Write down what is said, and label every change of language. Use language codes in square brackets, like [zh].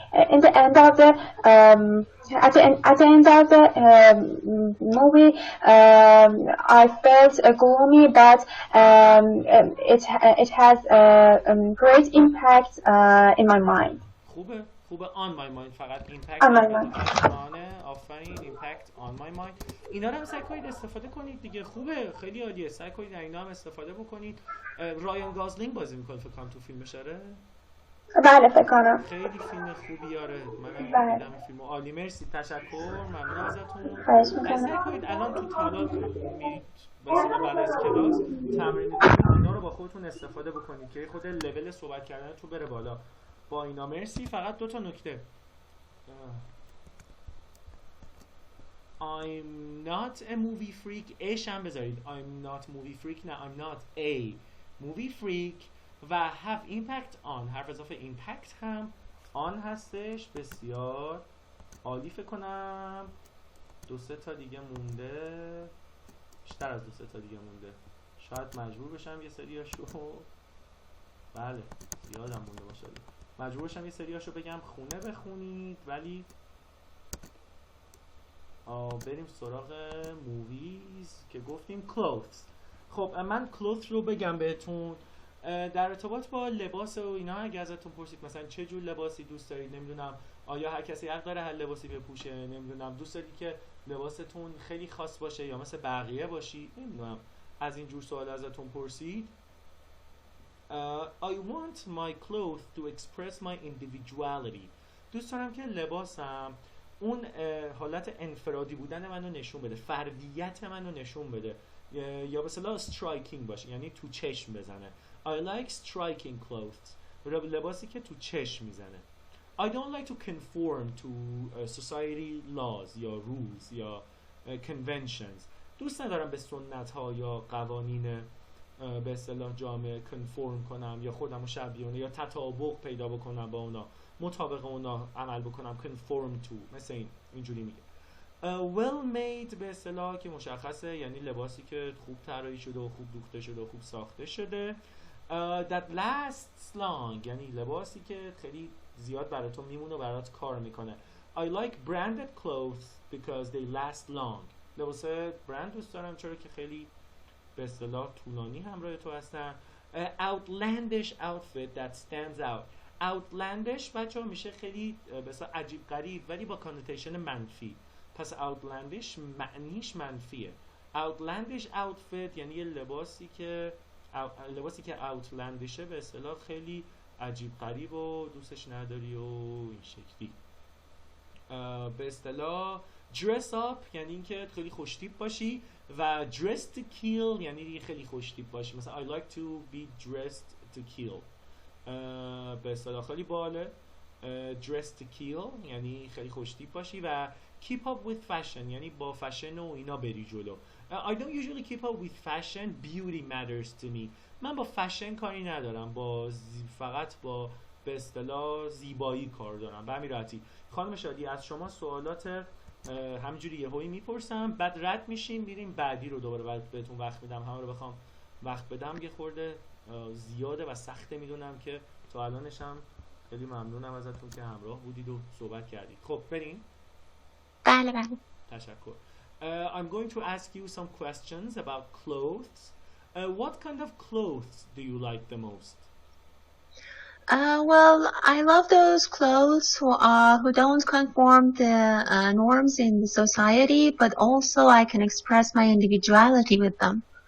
[en] in the end of the at the end of the movie, I felt gloomy, but it has great impact in my mind. خوبه on my mind، فقط impact on my mind. آفرین impact on my mind. [fa] اینا رو هم سعی کنید استفاده کنید دیگه. خوبه، خیلی عالیه. سعی کنید اینا هم استفاده بکنید. رایان گازلینگ بازی میکنه فکر کنم تو فیلمش. آره بله فکر کنم. خیلی فیلم خوبی. آره من دیدم این فیلمو. عالی، مرسی، تشکر، ممنون ازتون. خواهش می‌کنم. سعی کنید الان تو تالار میرید مثلا بعد از کلاس تمرین کنید، اینا رو با خودتون استفاده بکنید که خود لول صحبت کردن تو بره بالا با اینا. مرسی. فقط دو تا نکته. [en] I'm not a movie freak. [fa] اش هم بذارید. [en] I'm not movie freak. نه I'm not a movie freak. [fa] و [en] have impact on، [fa] حرف اضافه impact هم on هستش. بسیار عالی. فکر کنم دو سه تا دیگه مونده، بیشتر از دو سه تا دیگه مونده. شاید مجبور بشم یه سریاشو، بله زیادم مونده باشه، مجبور بشم یه سریاشو بگم خونه بخونید. ولی بریم سراغ موویز که گفتیم. [en] clothes. [fa] خب من clothes رو بگم بهتون در ارتباط با لباس و اینا. اگه ازتون پرسید مثلا چه جور لباسی دوست دارید، نمیدونم آیا هر کسی حق داره هر لباسی بپوشه، نمیدونم دوست دارید که لباستون خیلی خاص باشه یا مثل بقیه باشید، نمیدونم از این جور سوال ازتون پرسید. [en] I want my clothes to express my individuality. [fa] دوست دارم که لباسم اون حالت انفرادی بودن منو نشون بده، فردیت منو نشون بده، یا به اصطلاح striking باشه، یعنی تو چشم بزنه. [en] I like striking clothes. [fa] لباسی که تو چشم میزنه. [en] I don't like to conform to society laws یا rules یا conventions. [fa] دوست ندارم به سنت ها یا قوانین به اصطلاح جامعه conform کنم یا خودم رو شبیه اونه یا تطابق پیدا بکنم با اونا، مطابق اونا عمل بکنم. conform to مثل اینجوری میگه. well made به اصطلاح که مشخصه، یعنی لباسی که خوب طراحی شده و خوب دوخته شده و خوب ساخته شده. [en] that lasts long، [fa] یعنی لباسی که خیلی زیاد براتون میمونه و برات کار میکنه. [en] I like branded clothes because they last long. [fa] لباس برند دوست دارم چرا که خیلی به اصطلاح طولانی همراه تو هستن. [en] outlandish outfit that stands out. [fa] outlandish بچه ها میشه خیلی به اصطلاح عجیب غریب ولی با کانوتیشن منفی. پس outlandish معنیش منفیه. [en] outlandish outfit [fa] یعنی یه لباسی که outlandishه به اصطلاح خیلی عجیب غریب و دوستش نداری و این شکلی. به اصطلاح dress up یعنی اینکه خیلی خوشتیپ باشی و [en] dress to kill [fa] یعنی دیگه خیلی خوشتیپ باشی. مثلا [en] I like to be dressed to kill [fa] به اصطلاح خیلی باله. dress to kill یعنی خیلی خوشتیپ باشی و [en] keep up with fashion [fa] یعنی با فشن و اینا بری جلو. [en] I don't usually keep up with fashion. Beauty matters to me. [fa] من با فشن کاری ندارم، فقط با به اصطلاح زیبایی کار دارم. به همین راحتی. خانم شادی از شما سوالات همینجوری یهویی میپرسم بعد رد میشیم میریم بعدی رو دوباره بهتون وقت میدم. همه رو بخوام وقت بدم یه خورده زیاده و سخته میدونم که تا الانش هم خیلی ممنونم ازتون که همراه بودید و صحبت کردید. خب بریم. بله بله. تشکر. [en] I'm going to ask you some questions about clothes. What kind of clothes do you like the most? Well, I love those clothes who don't conform the norms in the society, but also I can express my individuality with them.